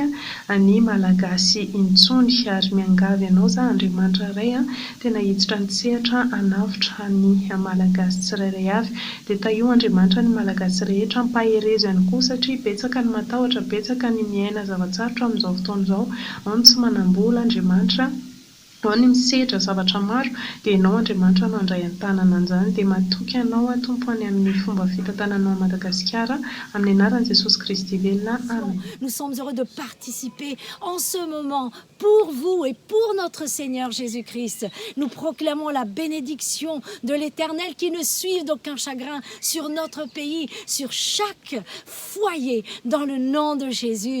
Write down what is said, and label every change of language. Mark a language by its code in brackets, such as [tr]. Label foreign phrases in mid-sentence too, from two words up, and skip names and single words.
[mg] ny malagasy intsony ary miangavy ianao za Andriamanitra ray tena hiditra ny sehatra anavitra ny malagasy tsirairay avy dia taio Andriamanitra ny malagasy rehetra mpaherezo ihany koa satria betsaka ny matahotra betsaka ny miaina zavatsarotra amin'izao fotoana izao ao ny tsy manambola Andriamanitra ao ny misehatra zavatra maro dia ianao Andriamanitra no andray an-tanana an'izany dia matoky ianao tompony amin'ny fomba fitantananao Madagasikara amin'ny anaran'i Jesosy Kristy velona amen. [fr] Nous sommes heureux de participer en ce moment pour vous et pour notre Seigneur Jésus-Christ. Nous proclamons la bénédiction de l'Éternel qui ne suive d'aucun chagrin sur notre pays, sur chaque foyer, dans le nom de Jésus.